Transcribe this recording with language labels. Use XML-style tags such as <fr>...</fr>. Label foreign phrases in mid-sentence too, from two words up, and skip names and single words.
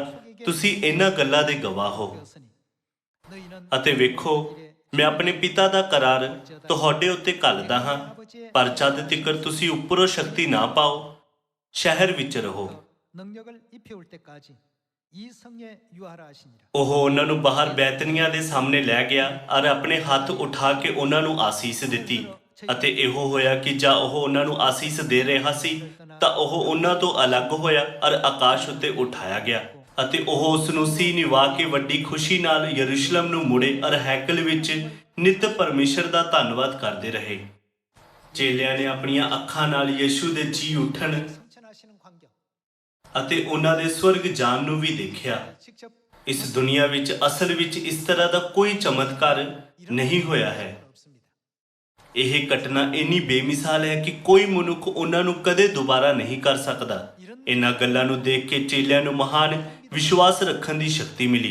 <pa>ਤੁਸੀਂ ਇਹਨਾਂ ਗੱਲਾਂ ਦੇ ਗਵਾਹ ਹੋ। ਅਤੇ ਵੇਖੋ, ਮੈਂ ਆਪਣੇ ਪਿਤਾ ਦਾ ਕਰਾਰ ਤੁਹਾਡੇ ਉੱਤੇ ਘੱਲਦਾ ਹਾਂ, ਪਰ ਜਦ ਤੀਕਰ ਤੁਸੀਂ ਉੱਪਰੋਂ ਸ਼ਕਤੀ ਨਾ ਪਾਓ ਸ਼ਹਿਰ ਵਿੱਚ ਰਹੋ।</pa> <ko>이 성에 유하라 하시니라।</ko> <pa>ਉਹ ਉਹਨਾਂ ਨੂੰ ਬਾਹਰ ਬੈਤਨੀਆਂ ਦੇ ਸਾਹਮਣੇ ਲੈ ਗਿਆ ਅਰ ਆਪਣੇ ਹੱਥ ਉਠਾ ਕੇ ਉਹਨਾਂ ਨੂੰ ਆਸੀਸ ਦਿੱਤੀ ਅਤੇ ਇਹੋ ਹੋਇਆ ਕਿ ਜਾਂ ਉਹ ਉਹਨਾਂ ਨੂੰ ਆਸੀਸ ਦੇ ਰਿਹਾ ਸੀ ਤਾਂ ਉਹ ਉਹਨਾਂ ਤੋਂ ਅਲੱਗ ਹੋਇਆ ਅਰ ਆਕਾਸ਼ ਉੱਤੇ ਉਠਾਇਆ ਗਿਆ ਅਤੇ ਉਹ ਉਸ ਨੂੰ ਸੀ ਨਿਵਾ ਕੇ ਵੱਡੀ ਖੁਸ਼ੀ ਨਾਲ ਯਰੂਸ਼ਲਮ ਨੂੰ ਮੁੜੇ ਅਰ ਹੈਕਲ ਵਿੱਚ ਨਿਤ ਪਰਮੇਸ਼ਰ ਦਾ ਧੰਨਵਾਦ ਕਰਦੇ ਰਹੇ। ਚੇਲਿਆਂ ਨੇ ਆਪਣੀਆਂ ਅੱਖਾਂ ਨਾਲ ਯਿਸੂ ਦੇ ਜੀ ਉੱਠਣ</pa> <ko>승천하시는 광경</ko> <pa>ਅਤੇ ਉਹਨਾਂ ਦੇ ਸਵਰਗ ਜਾਣ ਨੂੰ ਵੀ ਦੇਖਿਆ।</pa> <ko>직접</ko> <pa>ਇਸ ਦੁਨੀਆ ਵਿੱਚ ਅਸਲ ਵਿੱਚ ਇਸ ਤਰ੍ਹਾਂ ਦਾ ਕੋਈ ਚਮਤਕਾਰ ਨਹੀਂ ਹੋਇਆ ਹੈ।</pa> <ko>없습니다।</ko> <pa>ਇਹ ਘਟਨਾ ਇੰਨੀ ਬੇਮਿਸਾਲ ਹੈ ਕਿ ਕੋਈ ਮਨੁੱਖ ਉਹਨਾਂ ਨੂੰ ਕਦੇ ਦੁਬਾਰਾ ਨਹੀਂ ਕਰ ਸਕਦਾ। ਇਹਨਾਂ ਗੱਲਾਂ ਨੂੰ ਦੇਖ ਕੇ ਚੇਲਿਆਂ ਨੂੰ ਮਹਾਨ ਵਿਸ਼ਵਾਸ ਰੱਖਣ ਦੀ ਸ਼ਕਤੀ ਮਿਲੀ।</pa>